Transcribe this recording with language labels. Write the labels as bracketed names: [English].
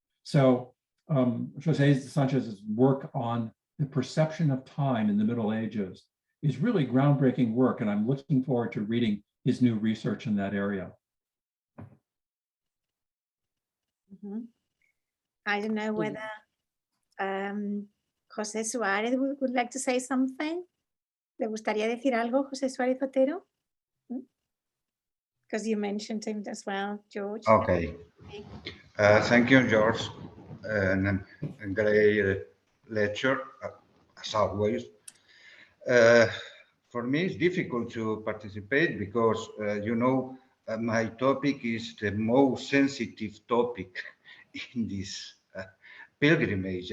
[English] So José Sanchez's work on the perception of time in the Middle Ages is really groundbreaking work, and I'm looking forward to reading his new research in that area. I don't know whether José Suárez would like to say something. [Spanish] ¿Le gustaría decir algo, José Suárez Otero? [English] Because you mentioned him as well, George. Okay. Thank you, George. And a great lecture, as always. For me, it's difficult to participate because, my topic is the most sensitive topic in this pilgrimage.